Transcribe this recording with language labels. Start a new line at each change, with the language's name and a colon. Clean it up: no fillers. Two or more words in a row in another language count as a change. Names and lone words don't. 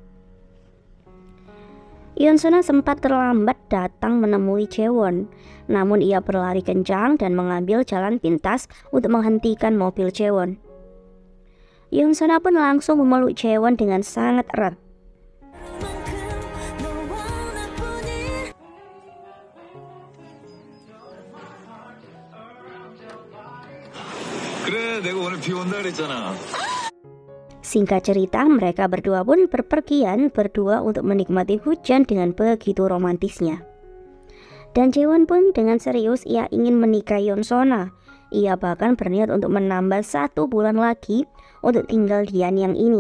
Indonesian: Yeonsona sempat terlambat datang menemui Jaewon, namun ia berlari kencang dan mengambil jalan pintas untuk menghentikan mobil Jaewon. Yeonsona pun langsung memeluk Jaewon dengan sangat erat.
Korean: 그래, 내가 오늘 비 온다 그랬잖아.
Indonesian: Singkat cerita, mereka berdua pun berpergian berdua untuk menikmati hujan dengan begitu romantisnya. Dan Jaewon pun dengan serius ia ingin menikahi Yeonsona. Ia bahkan berniat untuk menambah 1 bulan lagi untuk tinggal di Anyang ini.